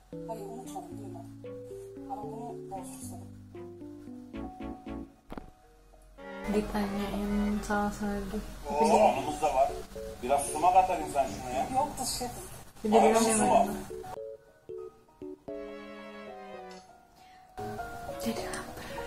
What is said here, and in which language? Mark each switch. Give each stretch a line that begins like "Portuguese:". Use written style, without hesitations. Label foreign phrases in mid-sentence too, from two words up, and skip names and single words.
Turkish: Hayır unutmadım duymadım. Ama bunu bozmak istedim.
Indonesian: Ditanyain saus lagi.
Turkish: Oo, anımız da var. Biraz sumak atar insan şuna ya. Yoktur şefim.
Indonesian: Dia bilang
Turkish: Anımız
Indonesian: yang
Turkish: su var.
Indonesian: mana? Jadi lapar.